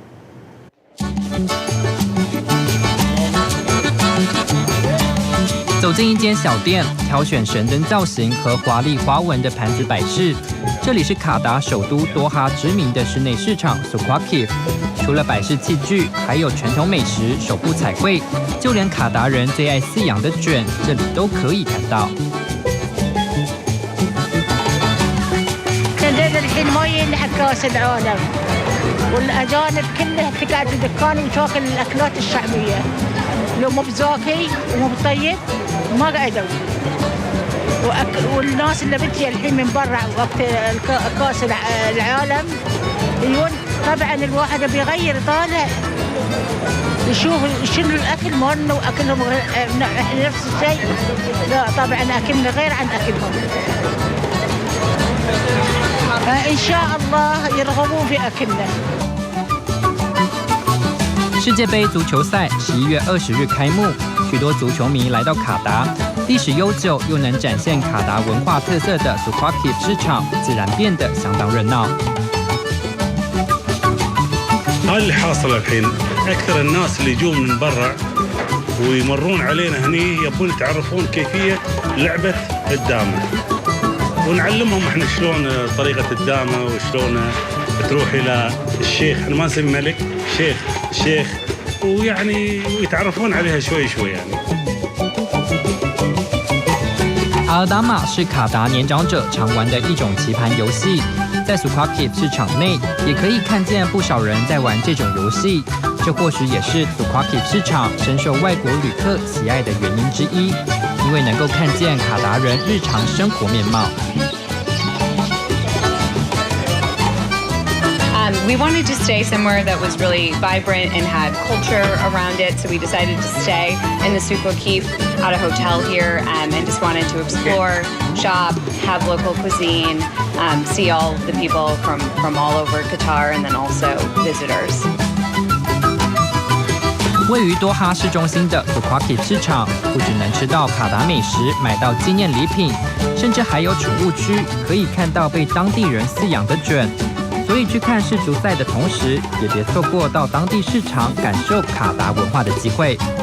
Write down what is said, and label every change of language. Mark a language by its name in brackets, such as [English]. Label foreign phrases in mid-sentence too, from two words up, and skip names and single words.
[Chinese] 走进一间小店，挑选神灯造型和华丽花纹的盘子摆饰。这里是卡达首都多哈知名的室内市场 Talahib。除了摆饰器具，还有传统美食、手部彩绘，就连卡达人最爱饲养的卷，这里都可以看到。 [Arabic] والأجانب كلها تقعد في دكان وتاكل الأكلات الشعبية لو مو بزاكي ومو بطيب ما قعدوا والناس اللي بتجي الحين من برا وقت كاس العالم يقول طبعا الواحد بيغير طالع يشوف شنو الأكل مالنا وأكلهم نفس الشيء لا طبعا أكلنا غير عن أكلهم إن شاء الله يرغبون في أكلنا。 [Chinese] 世界杯足球赛11月20日开幕，许多足球迷来到卡达，历史悠久又能展现卡达文化特色的 Talahib 市场，自然变得相当热闹。 اللي حاصل الحين أكثر الناس اللي يجون من برا ويمرون علينا هني يبون يتعرفون كيفية لعبة الدامة ونعلمهم احنا شلون طريقة الدامة وشلون تروح إلى الشيخ، احنا ما نسمي ملك، شيخ ويعني يتعرفون عليها شوي شوي يعني。阿尔达玛是卡达年长者常玩的一种棋盘游戏，在 Talahib 市场内也可以看见不少人在玩这种游戏，这或许也是 Talahib 市场深受外国旅客喜爱的原因之一，因为能够看见卡达人日常生活面貌。 [English] We wanted to stay somewhere that was really vibrant and had culture around it, so we decided to stay in the Talahib at a hotel here and just wanted to explore, shop, have local cuisine, see all the people from all over Qatar and then also visitors. [Chinese] 位于多哈市中心的 Talahib 市场，不只能吃到卡达美食，买到纪念礼品，甚至还有宠物区，可以看到被当地人饲养的卷。所以去看世足赛的同时，也别错过到当地市场感受卡达文化的机会。